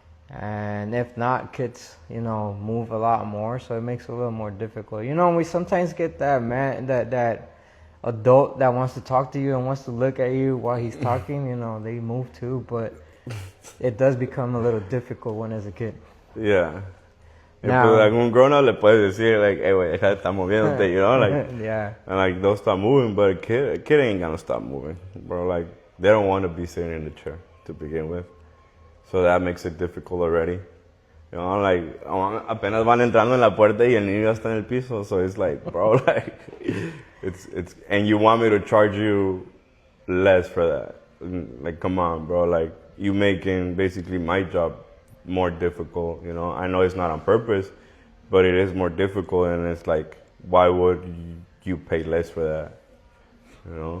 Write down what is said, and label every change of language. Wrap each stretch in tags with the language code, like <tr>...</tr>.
<en>And if not, kids, move a lot more, so it makes it a little more difficult. We sometimes get that adult that wants to talk to you and wants to look at you while he's talking, they move too, but it does become a little difficult when as a kid. Yeah. Now,</en> <es>Pues algún grown-up le puedes decir,</es> <en>like, hey, wait,</en> <es>deja de estar moviéndote, yeah.</es> <en>And, like, don't stop moving, but a kid ain't gonna stop moving, bro. Like, they don't want to be sitting in the chair to begin with. So that makes it difficult already. Like,</en> <es>apenas van entrando en la puerta y el niño ya está en el piso.</es> <en>So it's like, bro, like, it's, and you want me to charge you less for that. Like, come on, bro. Like, you making basically my job more difficult, I know it's not on purpose, but it is more difficult, and it's like, why would you pay less for that?</en>